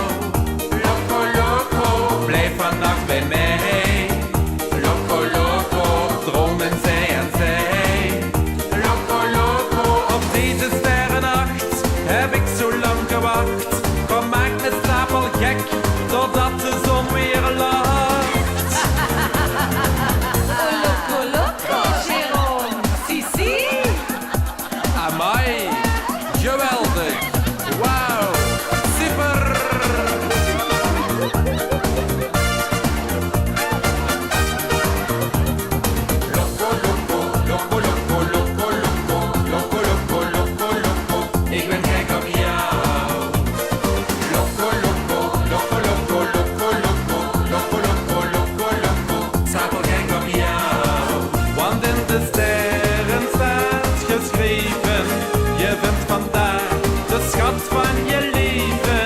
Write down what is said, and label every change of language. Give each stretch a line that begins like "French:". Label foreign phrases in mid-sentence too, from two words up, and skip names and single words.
Spanish: Loco, loco,
Dutch: blijf vannacht bij mij.
Spanish: Loco, loco,
Dutch: dromen zij en zij.
Spanish: Loco, loco,
Dutch: op deze sterrennacht heb ik zo lang gewacht. Kom, maak me stapel gek, totdat de zon weer lacht.
Spanish: Loco, loco, Jérôme. Si, si.
Dutch: Amai, geweldig, wauw, super.
Spanish: Loco, loco, loco, loco, loco, loco, loco, loco, loco, loco.
Dutch: Ik ben gek op jou.
Spanish: Loco, loco, loco, loco, loco, loco, loco, loco, loco, loco.
Dutch: Stapel gek op jou. Want in de sterren staat geschreven. Je vindt vandaag de schat van je leven.